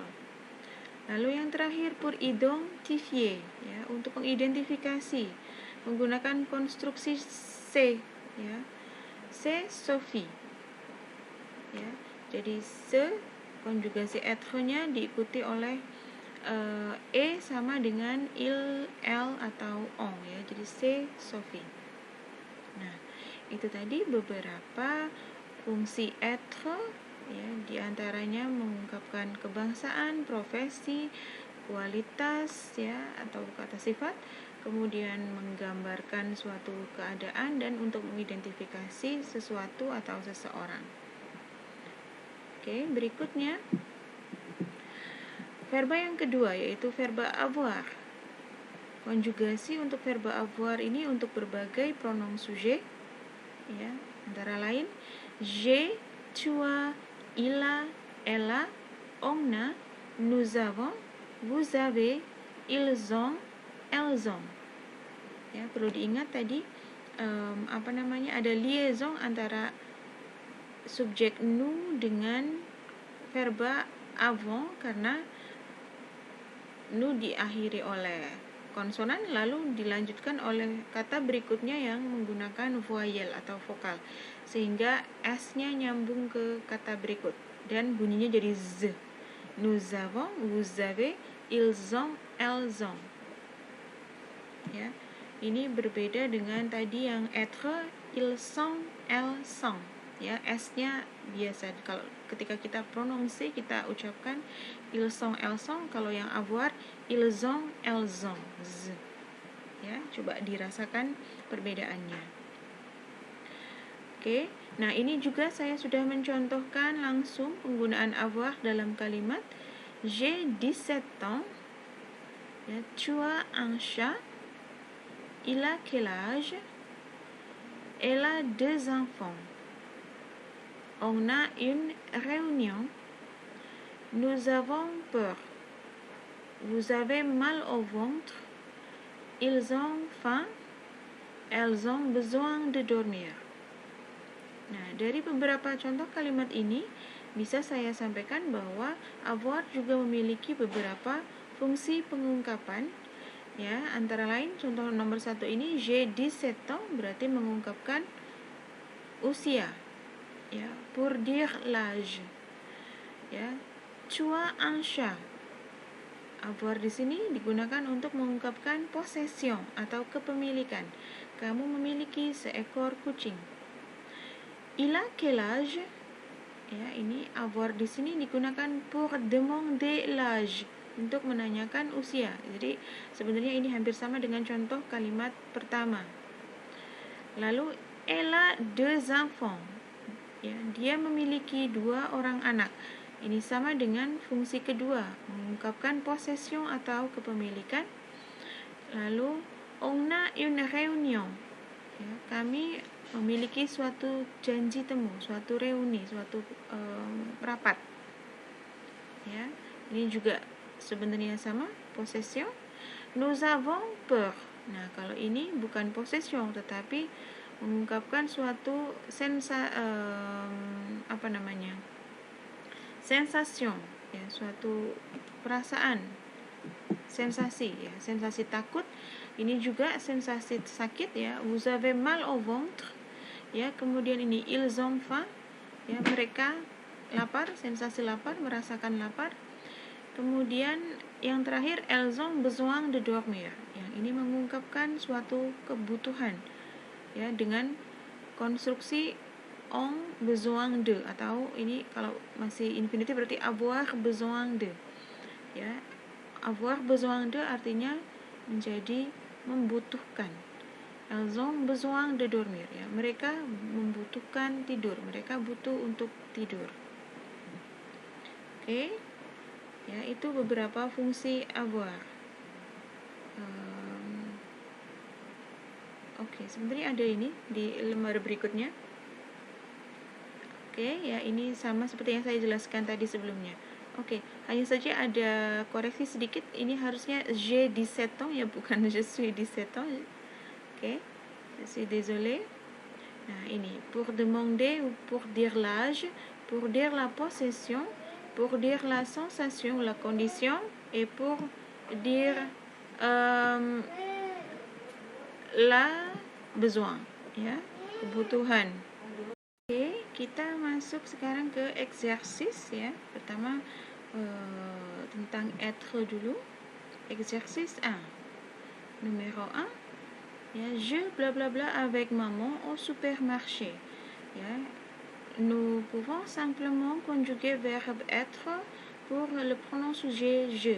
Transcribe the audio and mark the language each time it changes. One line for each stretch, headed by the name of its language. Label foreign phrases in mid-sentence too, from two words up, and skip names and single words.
Indonesian: Lalu yang terakhir
French: pour identifier,
Indonesian: ya, untuk mengidentifikasi, menggunakan konstruksi C, ya.
French: C'est Sophie, ya.
Indonesian: Jadi se konjugasi être-nya diikuti oleh e sama dengan il, elle atau on, ya.
French: Jadi c'est Sophie.
Indonesian: Nah, itu tadi beberapa fungsi être, ya, diantaranya mengungkapkan kebangsaan, profesi, kualitas, ya, atau kata sifat, kemudian menggambarkan suatu keadaan, dan untuk mengidentifikasi sesuatu atau seseorang. Oke, berikutnya verba yang kedua, yaitu verba avoir. Konjugasi untuk verba avoir ini untuk berbagai pronoun sujet, ya, antara lain
French: j'ai, tu as, il a, elle a, on a, nous avons, vous avez, ils ont, elles ont.
Indonesian: Ya, perlu diingat tadi ada liaison antara subjek nous dengan verba avant, karena nous diakhiri oleh konsonan lalu dilanjutkan oleh kata berikutnya yang menggunakan voyelle atau vokal, sehingga s-nya nyambung ke kata berikut dan bunyinya jadi z.
French: Nous avons, vous avez, ils ont, elles ont.
Indonesian: Ya, ini berbeda dengan tadi yang être,
French: ils sont, elles sont.
Indonesian: Ya, s-nya biasa kalau ketika kita prononsi kita ucapkan
French: ils sont, elles sont.
Indonesian: Kalau yang
French: avoir, ils ont, elles ont. Z.
Indonesian: Ya, coba dirasakan perbedaannya. Oke, nah ini juga saya sudah mencontohkan langsung penggunaan avoir dalam kalimat
French: j'ai 17 ans,
Indonesian: ya,
French: tu as un chat, il a quel âge, Elle a 2 enfants. On a une réunion. Nous avons peur. Vous avez mal au ventre. Ils ont faim. Elles ont besoin de dormir.
Indonesian: Nah, dari beberapa contoh kalimat ini bisa saya sampaikan bahwa avoir juga memiliki beberapa fungsi pengungkapan. Ya, antara lain contoh nomor 1 ini,
French: j'ai 17 ans
Indonesian: berarti mengungkapkan usia. Ya,
French: pour dire l'âge. Ya, tu as un chat.
Indonesian: Avoir di sini digunakan untuk mengungkapkan possession atau kepemilikan. Kamu memiliki seekor kucing.
French: Il a quel âge?
Indonesian: Ya, ini avoir di sini digunakan
French: pour demander l'âge,
Indonesian: untuk menanyakan usia. Jadi sebenarnya ini hampir sama dengan contoh kalimat pertama.
French: Lalu elle a 2 enfants.
Indonesian: Ya, dia memiliki 2 orang anak. Ini sama dengan fungsi kedua, mengungkapkan possession atau kepemilikan.
French: Lalu on a une réunion.
Indonesian: Ya, kami memiliki suatu janji temu, suatu reuni, suatu rapat. Ya, ini juga sebenarnya sama, possession.
French: Nous avons peur.
Indonesian: Nah, kalau ini bukan possession tetapi mengungkapkan suatu sensation, ya, suatu perasaan, sensasi, ya, sensasi takut. Ini juga sensasi sakit, ya.
French: Vous avez mal au ventre,
Indonesian: ya. Kemudian ini
French: ils ont faim,
Indonesian: ya, mereka lapar, sensasi lapar, merasakan lapar. Kemudian yang terakhir,
French: elles ont besoin de dormir.
Indonesian: Yang ini mengungkapkan suatu kebutuhan, ya, dengan konstruksi
French: ont besoin de,
Indonesian: atau ini kalau masih infinitif berarti
French: avoir besoin de.
Indonesian: Ya,
French: avoir besoin de
Indonesian: artinya menjadi membutuhkan.
French: Elles ont besoin de dormir,
Indonesian: ya. Mereka membutuhkan tidur, mereka butuh untuk tidur. Oke. Ya, itu beberapa fungsi avoir. Oke, sebenarnya ada ini di lembar berikutnya. Oke, ya, ini sama seperti yang saya jelaskan tadi sebelumnya. Oke, hanya saja ada koreksi sedikit. Ini harusnya
French: j'ai 17 ans,
Indonesian: ya, bukan
French: je suis 17 ans. Oke, je suis désolée. Nah, ini pour demander ou pour dire l'âge, pour dire la possession, pour dire la sensation, la condition, et pour dire la besoin,
Indonesian: ya, kebutuhan. Oke, kita masuk sekarang ke exercice, ya. Pertama tentang être dulu.
French: Exercice 1. Numéro 1. Ya, je blablabla avec maman au supermarché. Ya, nous pouvons simplement conjuguer verbe être pour le pronom sujet je.